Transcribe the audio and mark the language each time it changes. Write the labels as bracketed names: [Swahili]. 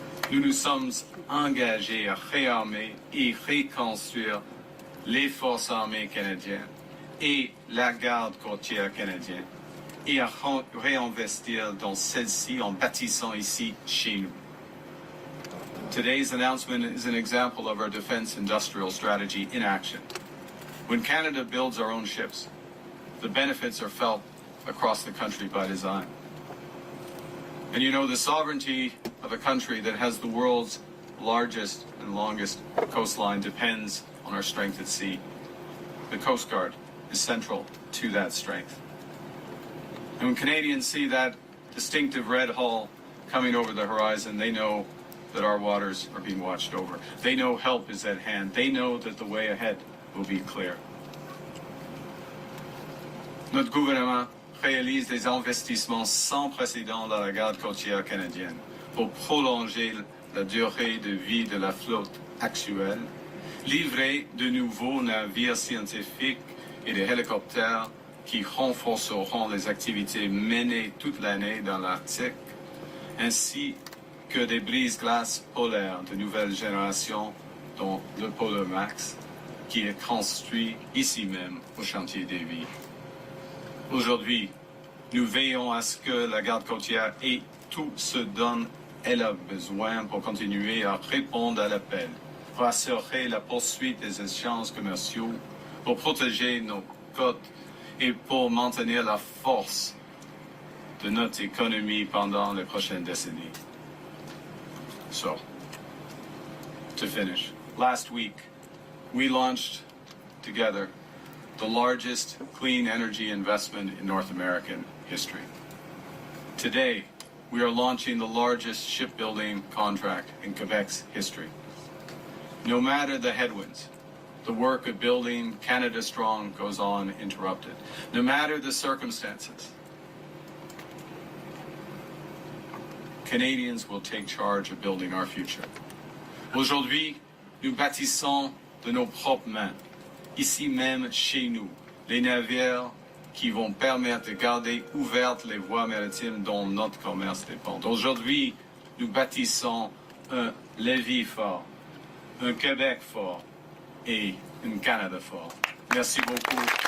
[French] Nous nous sommes engagés à réarmer et reconstruire les forces armées canadiennes et la garde côtière canadienne et à réinvestir dans celle-ci en bâtissant ici chez nous. [English] Today's announcement is an example of our defense industrial strategy in action. When Canada builds our own ships, the benefits are felt across the country by design. And you know, the sovereignty of a country that has the world's largest and longest coastline depends on our strength at sea. The Coast Guard is central to that strength. And when Canadians see that distinctive red hull coming over the horizon. They know that our waters are being watched over. They know help is at hand. They know that the way ahead will be clear. [French] Notre gouvernement réalise des investissements sans précédent dans la garde côtière canadienne pour prolonger la durée de vie de la flotte actuelle, livrer de nouveaux navires scientifiques et des hélicoptères qui renforceront les activités menées toute l'année dans l'Arctique, ainsi que des brises-glaces polaires de nouvelle génération, dont le Polar Max, qui est construit ici même au chantier Davie. Aujourd'hui, nous veillons à ce que la garde côtière ait tout ce dont elle a besoin pour continuer à répondre à l'appel, pour assurer la poursuite des échanges commerciaux, pour protéger nos côtes et pour maintenir la force de notre économie pendant les prochaines décennies. [English] So, to finish, last week we launched together the largest clean energy investment in North American history. Today, we are launching the largest shipbuilding contract in Quebec's history. No matter the headwinds, the work of building Canada Strong goes on uninterrupted. No matter the circumstances, Canadians will take charge of building our future. [French] Aujourd'hui, nous bâtissons de nos propres mains, ici même chez nous, les navires qui vont permettre de garder ouvertes les voies maritimes dont notre commerce dépend. Aujourd'hui, nous bâtissons un Lévis fort, un Québec fort et un Canada fort. Merci beaucoup.